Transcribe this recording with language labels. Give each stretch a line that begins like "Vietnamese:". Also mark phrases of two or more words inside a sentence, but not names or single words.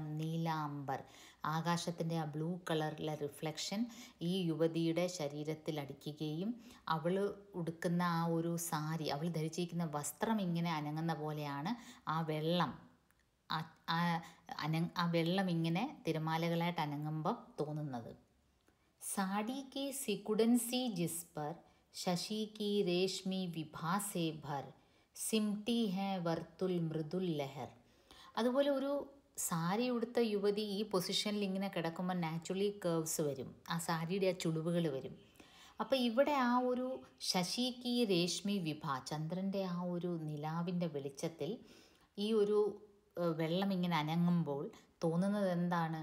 Malayalam: നീലാംബർ, ആകാശത്തിൻ്റെ ആ ബ്ലൂ കളറിലെ റിഫ്ലക്ഷൻ ഈ യുവതിയുടെ ശരീരത്തിൽ അടിക്കുകയും അവൾ ഉടുക്കുന്ന ആ ഒരു സാരി, അവൾ ധരിച്ചിരിക്കുന്ന വസ്ത്രം ഇങ്ങനെ അനങ്ങുന്ന പോലെയാണ് ആ വെള്ളം, ആ വെള്ളം ഇങ്ങനെ തിരമാലകളായിട്ട് അനങ്ങുമ്പം തോന്നുന്നത്.
Hindi: साड़ी की सिकुड़न सी जिस पर शशि की रेशमी विभा से भर सिमटी है वर्तुल मृदुल लहर.
Malayalam: അതുപോലെ ഒരു സാരി ഉടുത്ത യുവതി ഈ പൊസിഷനിൽ ഇങ്ങനെ കിടക്കുമ്പോൾ നാച്ചുറലി കേർവ്സ് വരും, ആ സാരിയുടെ ആ ചുളിവുകൾ വരും. അപ്പോൾ ഇവിടെ ആ ഒരു
Hindi: शशि की रेशमी विभा,
Malayalam: ചന്ദ്രൻ്റെ ആ ഒരു നിലാവിൻ്റെ വെളിച്ചത്തിൽ ഈ ഒരു വെള്ളം ഇങ്ങനെ അനങ്ങുമ്പോൾ തോന്നുന്നത് എന്താണ്?